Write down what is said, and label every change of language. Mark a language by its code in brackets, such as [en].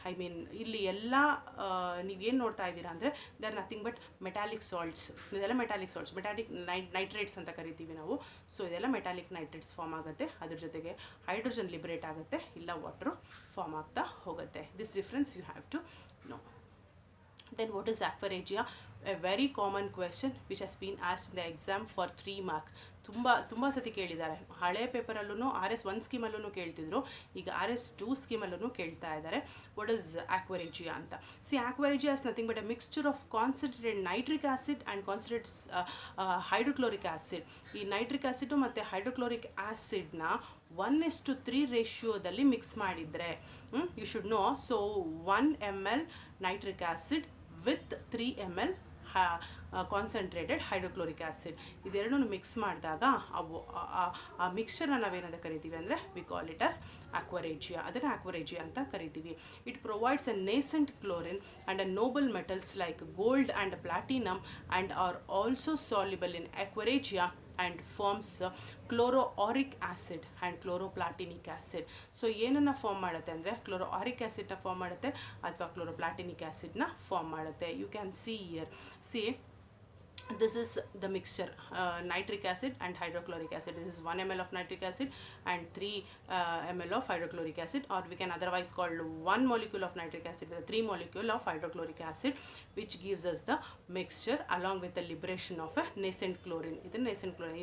[en] I mean [kn] ಇಲ್ಲಿ ಎಲ್ಲ ನೀವೇನು ನೋಡ್ತಾ ಇದ್ದೀರಾ ಅಂದರೆ [en] They are nothing but metallic salts. [kn] ಇದೆಲ್ಲ ಮೆಟಾಲಿಕ್ ಸಾಲ್ಟ್ಸ್, ಮೆಟಾಲಿಕ್ ನೈಟ್ರೇಟ್ಸ್ ಅಂತ ಕರಿತೀವಿ ನಾವು. ಸೊ ಇದೆಲ್ಲ ಮೆಟಾಲಿಕ್ ನೈಟ್ರೇಟ್ಸ್ ಫಾರ್ಮ್ ಆಗುತ್ತೆ. ಅದ್ರ ಜೊತೆಗೆ ಹೈಡ್ರೋಜನ್ ಲಿಬ್ರೇಟ್ ಆಗುತ್ತೆ, ಇಲ್ಲ ವಾಟರು ಫಾರ್ಮ್ ಆಗ್ತಾ ಹೋಗುತ್ತೆ. [en] This difference you have to know. Then what is aquaregia? A very common question which has been asked in the exam for 3 mark. [kn] ತುಂಬ ಸತಿ ಕೇಳಿದ್ದಾರೆ. ಹಳೆ ಪೇಪರಲ್ಲೂ RS1 ಸ್ಕೀಮಲ್ಲೂ ಕೇಳ್ತಿದ್ರು, ಈಗ RS2 ಸ್ಕೀಮಲ್ಲೂ ಕೇಳ್ತಾ ಇದ್ದಾರೆ [en] what is aqua regia [kn] ಅಂತ. [en] See aqua regia is nothing but a mixture of concentrated nitric acid and concentrated hydrochloric acid. [kn] ಈ nitric acid ಮತ್ತು ಹೈಡ್ರೋಕ್ಲೋರಿಕ್ ಆಸಿಡ್ನ 1:3 ರೇಷಿಯೋದಲ್ಲಿ ಮಿಕ್ಸ್ ಮಾಡಿದರೆ [en] You should know. So 1 ml nitric acid with 3 ml concentrated hydrochloric acid, [kn] ಇದೆರಡನ್ನು mix ಮಾಡಿದಾಗ ಅವು ಆ ಮಿಕ್ಸ್ಚರ್ನ ನಾವೇನಂತ ಕರಿತೀವಿ ಅಂದರೆ [en] We call it as aqua regia. [kn] ಅದನ್ನು ಆಕ್ವರೆಜಿಯಾ ಅಂತ ಕರಿತೀವಿ. [en] It provides a nascent chlorine and a noble metals like gold and platinum and are also soluble in aqua regia and forms chloroauric acid and chloroplatinic acid. [kn] So ಏನನ್ನು ಫಾರ್ಮ್ ಮಾಡುತ್ತೆ ಅಂದರೆ ಕ್ಲೋರೋಆರಿಕ್ ಆ್ಯಸಿಡ್ನ form ಮಾಡುತ್ತೆ ಅಥವಾ ಕ್ಲೋರೋಪ್ಲಾಟಿನಿಕ್ ಆ್ಯಸಿಡ್ನ form ಮಾಡುತ್ತೆ. [en] You can see here. See this is the mixture, nitric acid and hydrochloric acid. This is 1 ml of nitric acid and 3 ml of hydrochloric acid, or we can otherwise call 1 molecule of nitric acid with a 3 molecule of hydrochloric acid, which gives us the mixture along with the liberation of a nascent chlorine. This is nascent chlorine.